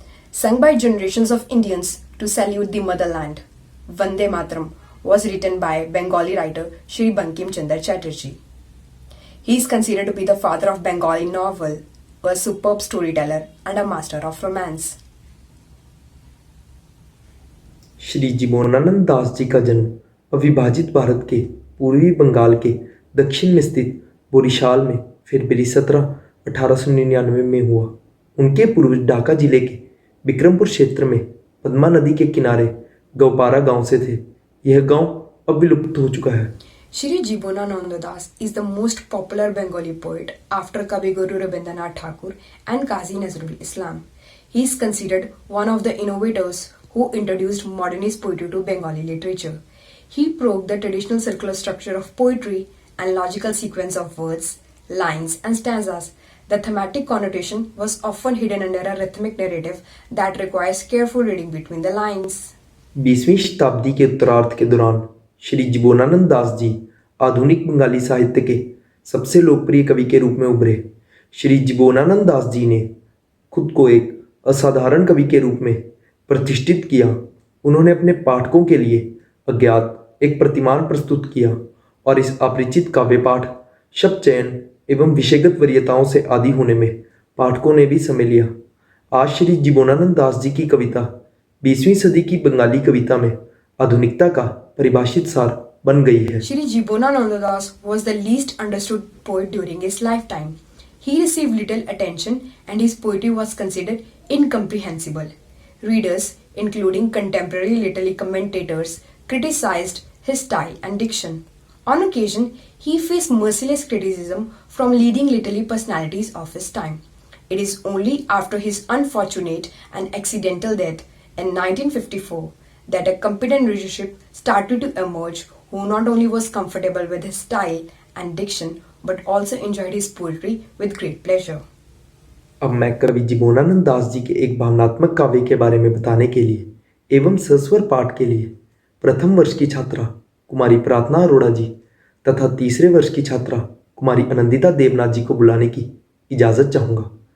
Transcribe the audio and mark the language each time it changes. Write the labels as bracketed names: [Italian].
[English] Sung by generations of Indians to salute the motherland, Vande Mataram was written by Bengali writer Shri Bankim Chandra Chatterjee. He is considered to be the father of Bengali novel, a superb storyteller and a master of romance. [Hindi] Shri Jeevanand Das ji का जन्म अविभाजित भारत के पूर्वी बंगाल के दक्षिण में स्थित बोरीशाल में फरवरी 17, 1899 में हुआ। उनके पूर्वज ढाका जिले के विक्रमपुर क्षेत्र में पद्मा नदी के किनारे गौपारा गांव से थे। यह गांव अब विलुप्त हो चुका है। [English] Shri Jibanananda Das is the most popular Bengali poet after Kavi Guru Rabindranath Tagore and Qazi Nazrul Islam. He is considered one of the innovators who introduced modernist poetry to Bengali literature. He broke the traditional circular structure of poetry and logical sequence of words, lines and stanzas. The thematic connotation was often hidden under a rhythmic narrative that requires careful reading between the lines. [Hindi] 20वीं शताब्दी के उत्तरार्ध के दौरान श्री जीवनानंद दास जी आधुनिक बंगाली साहित्य के सबसे लोकप्रिय कवि के रूप में उभरे। श्री जीवनानंद दास जी ने खुद को एक असाधारण कवि के रूप में प्रतिष्ठित किया। उन्होंने अपने पाठकों के लिए अज्ञात एक प्रतिमान प्रस्तुत किया और इस अपरिचित काव्य पाठ, शब्द चयन एवं विषयगत वरीयताओं से आदी होने में पाठकों ने भी समय लिया। आज श्री जीवनानंद दास जी की कविता 20वीं सदी की बंगाली कविता में आधुनिकता का परिभाषित सार बन गई है। [English] Shri Jibanananda Das was the least understood poet during his lifetime. He received little attention and his poetry was considered incomprehensible. Readers, including contemporary literary commentators, criticized his style and diction. On occasion, he faced merciless criticism from leading literary personalities of his time. It is only after his unfortunate and accidental death in 1954 that a competent readership started to emerge who not only was comfortable with his style and diction but also enjoyed his poetry with great pleasure. [Hindi] अब मैं कवि जीवनानंद दास जी के एक भावनात्मक काव्य के बारे में बताने के लिए एवं सस्वर पाठ के लिए प्रथम वर्ष की छात्रा कुमारी प्रार्थना अरोड़ा जी तथा तीसरे वर्ष की छात्रा कुमारी आनंदिता देवनाथ जी को बुलाने की इजाज़त चाहूँगा।